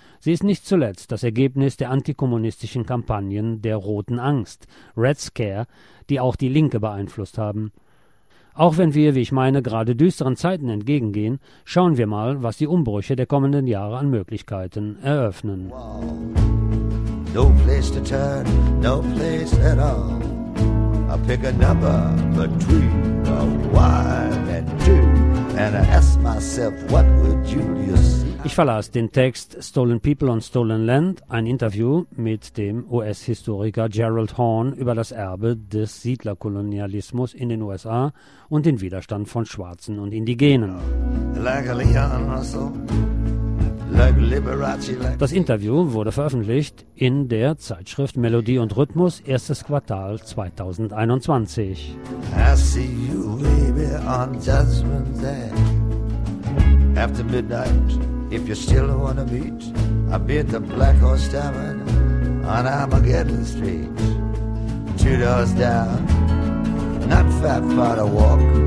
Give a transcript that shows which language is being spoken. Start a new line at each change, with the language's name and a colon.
German: Sie ist nicht zuletzt das Ergebnis der antikommunistischen Kampagnen der Roten Angst, Red Scare, die auch die Linke beeinflusst haben. Auch wenn wir, wie ich meine, gerade düsteren Zeiten entgegengehen, schauen wir mal, was die Umbrüche der kommenden Jahre an Möglichkeiten eröffnen.
English: No place to turn, no place at all. I pick a number between a one and two. And I ask myself, what would Julius...
German: Ich verlasse den Text Stolen People on Stolen Land, ein Interview mit dem US-Historiker Gerald Horn über das Erbe des Siedlerkolonialismus in den USA und den Widerstand von Schwarzen und Indigenen.
English: Like Leon Russell, like Liberace, like...
German: Das Interview wurde veröffentlicht in der Zeitschrift Melodie und Rhythmus, erstes Quartal 2021.
English: I see you, baby, on Judgment Day. After midnight, if you still wanna meet, I'll be at the Black Horse Tavern on Armageddon Street. Two doors down, not that far to walk.